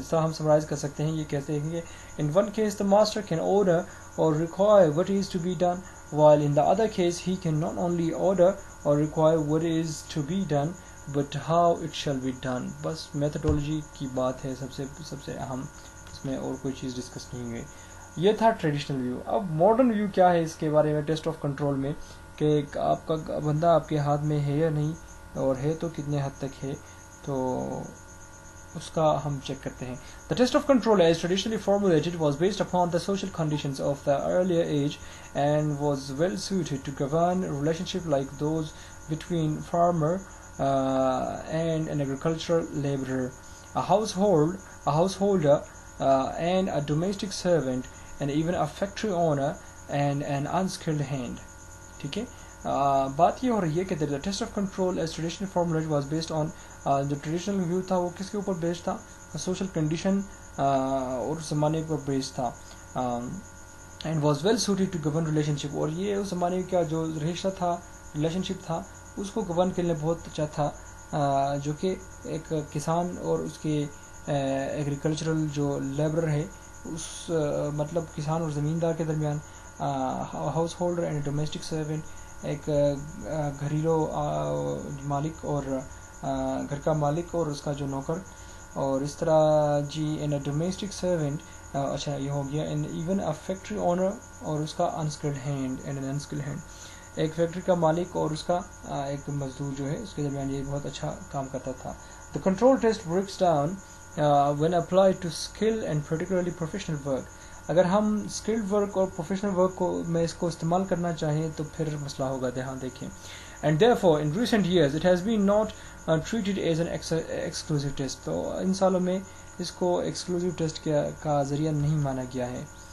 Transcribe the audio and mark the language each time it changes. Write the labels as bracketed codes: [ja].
[en] So [ur] ہم summarize کر سکتے ہیں، یہ کہتے ہیں کہ [en] in one case the master can order or require what is to be done, while in the other case he can not only order or require what is to be done but how it shall be done. [ur] بس methodology کی بات ہے سب سے اہم، اس میں اور کوئی چیز ڈسکس نہیں ہوئی. یہ تھا ٹریڈیشنل ویو. اب ماڈرن ویو کیا ہے اس کے بارے میں ٹیسٹ آف کنٹرول میں، کہ آپ کا بندہ آپ کے ہاتھ میں ہے یا نہیں، اور ہے تو کتنے حد تک ہے، تو اس کا ہم چیک کرتے ہیں. [en] The test of control as traditionally formulated was based upon the social conditions of the earlier age and was well suited to govern a relationship like those between farmer and an agricultural laborer, a householder and a domestic servant, and even a factory owner and an unskilled hand. [ur] ٹھیک ہے. بات یہ ہو رہی ہے کہ [en] the test of control as traditionally formulated was based on [ur] جو traditional view تھا وہ کس کے اوپر بیسڈ تھا، سوشل کنڈیشن اور زمانے پر بیسڈ تھا. [en] and was well suited to govern relationship, [ur] اور یہ اس زمانے کا جو رشتہ تھا، ریلیشن شپ تھا، اس کو گورن کرنے بہت اچھا تھا، جو کہ ایک کسان اور اس کے ایگریکلچرل جو لیبرر ہے، اس مطلب کسان اور زمیندار کے درمیان، [en] householder and domestic servant, [ur] ایک گھریلو مالک اور گھر کا مالک اور اس کا جو نوکر، اور اس طرح جی [en] in a domestic servant, [ur] اچھا یہ ہو گیا. [en] and even a factory owner [ur] اور اس کا unskilled hand, [en] and an unskilled hand, [ur] ایک فیکٹری کا مالک اور اس کا ایک مزدور جو ہے، اس کے درمیان یہ بہت اچھا کام کرتا تھا. [en] The control test breaks down when applied to skill and particularly professional work. [ur] اگر ہم اسکلڈ ورک اور پروفیشنل ورک کو میں اس کو استعمال کرنا چاہیں تو پھر مسئلہ ہوگا. دھیان دیکھیں. [en] And therefore in recent years it has been not treated as an exclusive test. [ur] تو ان سالوں میں اس کو ایکسکلوسیو ٹیسٹ کا ذریعہ نہیں مانا گیا ہے.